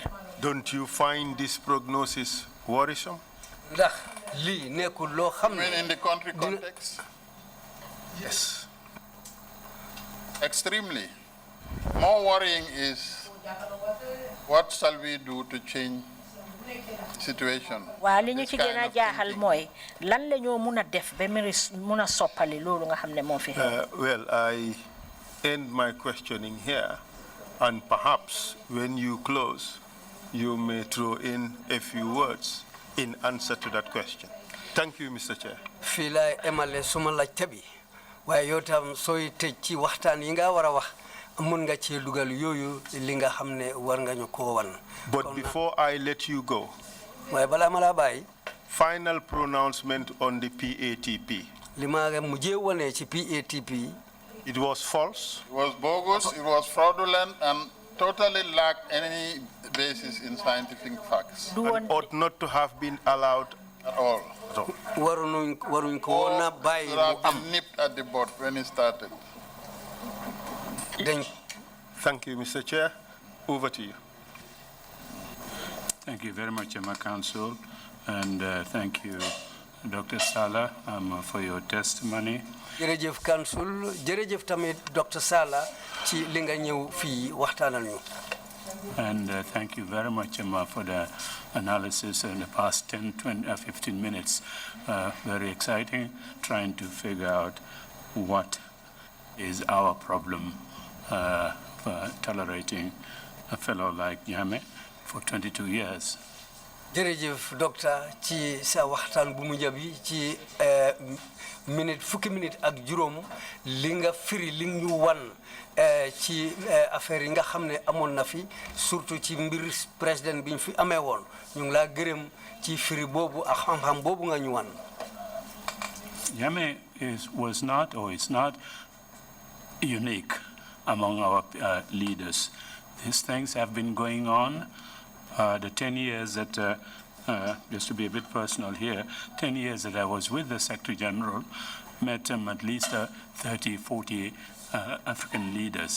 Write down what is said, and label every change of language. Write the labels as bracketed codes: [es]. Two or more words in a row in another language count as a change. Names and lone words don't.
[en] Don't you find this prognosis worrisome? [wo] Ndax lii nekkul loo xam ne. [en] I mean in the country context? Yes. Extremely. More worrying is what shall we do to change the situation? [wo] Waaw li ñu ci gën a jaaxal mooy lan la ñoo mun a def ba mun a soppali loolu nga xam ne moo fi. [en] Well, I end my questioning here, and perhaps when you close, you may throw in a few words in answer to that question. Thank you, Mr. Chair. [wo] Fii laay emale suma laajte bi waaye yow tam sooy tëj ci waxtaan yi nga war a wax mun nga ci dugal yooyu li nga xam ne war nga ñu ko wan. [en] But before I let you go, [wo] waaye balaa ma laa bàyyi. [en] final pronouncement on the PATP. [wo] li ma mujjee wane ci PATP. [en] It was false. It was bogus, it was fraudulent, and totally lacked any basis in scientific facts. And ought not to have been allowed at all. [wo] waruñ ko woon a bàyyi [en] Should have been nipped at the bud when it started. Thank you, Mr. Chair. Over to you. Thank you very much, Emma Council, and thank you, Dr. Sallah, for your testimony. [wo] jërëjëf Council jërëjëf tamit Dr. Sallah ci li nga ñëw fii waxtaanal ñu. [en] And thank you very much, Emma, for the analysis in the past 15 minutes. Very exciting, trying to figure out what is our problem for tolerating a fellow like Jammeh for 22 years. [wo] jërëjëf docteur ci sa waxtaan bu mujj bi ci fukki minute ak juróom li nga firi li ñu wan ci affaire yi nga xam ne amoon na fi surtout ci mbir président bi ñu fi amee woon ñu ngi laa gërëm ci firi boobu ak xam-xam boobu nga ñu wan. [en] Jammeh was not or is not unique among our leaders. These things have been going on. The 10 years that, just to be a bit personal here, 10 years that I was with the Secretary General, met at least 30, 40 African leaders.